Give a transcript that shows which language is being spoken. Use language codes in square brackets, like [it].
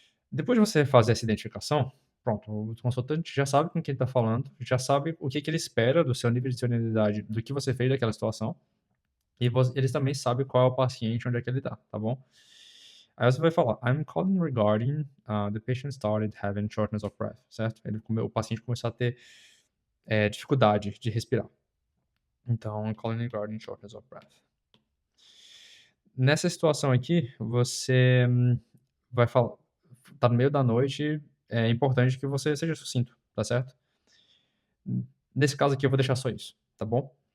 [pt] Depois de você fazer essa identificação, pronto, o consultante já sabe com quem ele está falando, já sabe o que, que ele espera do seu nível de senioridade, do que você fez daquela situação, e eles também sabem qual é o paciente, onde é que ele está, tá bom? Aí você vai falar, [en] I'm calling regarding the patient started having shortness of breath, [pt] certo? O paciente começou a ter dificuldade de respirar. Então, [en] calling regarding shortness of breath. [pt] Nessa situação aqui, você vai falar, tá no meio da noite, é importante que você seja sucinto, tá certo? Nesse caso aqui, eu vou deixar só isso, tá bom?